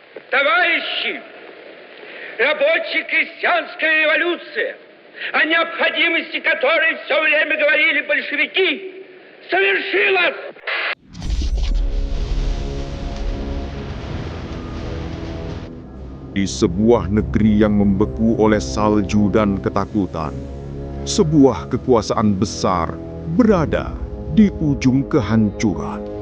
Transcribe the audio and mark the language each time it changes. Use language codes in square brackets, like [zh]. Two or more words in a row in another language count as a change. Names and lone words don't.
[ru] Товарищи, рабоче-крестьянская революция, о необходимости которой все время говорили большевики, совершилась! [id] Di sebuah negeri yang membeku oleh salju dan ketakutan, sebuah kekuasaan besar berada di ujung kehancuran.